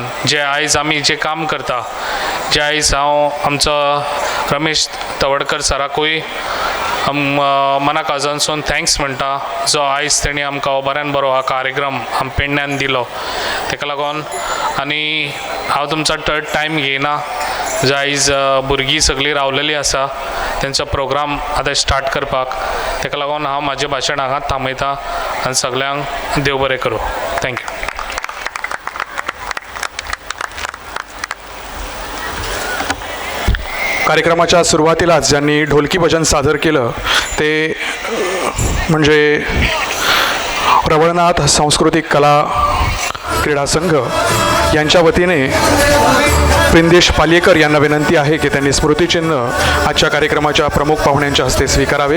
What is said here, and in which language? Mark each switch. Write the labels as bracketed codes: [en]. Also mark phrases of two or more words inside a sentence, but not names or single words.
[kok] जे आयज आमी जे काम करता, जे आयज हांव आमचो रमेश तवडकर सराकूय मनाक आजूनसून थँक्स म्हणटा, जो आयज तेणी आमकां बऱ्यान बरो हा कार्यक्रम पेडण्यान दिलो. तेका लागून आनी हांव तुमचो टायम घेयना. जे आयज भुरगीं सगळीं रावलेलीं आसा तेंचो प्रोग्राम आतां स्टार्ट करपाक. तेका लागून हांव म्हाजें भाशण हांगाच थांबयतां आनी सगळ्यांक देव बरें करूं. थँक्यू. [mr] कार्यक्रमाच्या सुरुवातीलाच ज्यांनी ढोलकी भजन सादर केलं ते म्हणजे रवळनाथ सांस्कृतिक कला क्रीडा संघ यांच्या वतीने प्रिंदेश पालियेकर यांना विनंती आहे की त्यांनी स्मृतिचिन्ह आजच्या कार्यक्रमाच्या प्रमुख पाहुण्यांच्या हस्ते स्वीकारावे.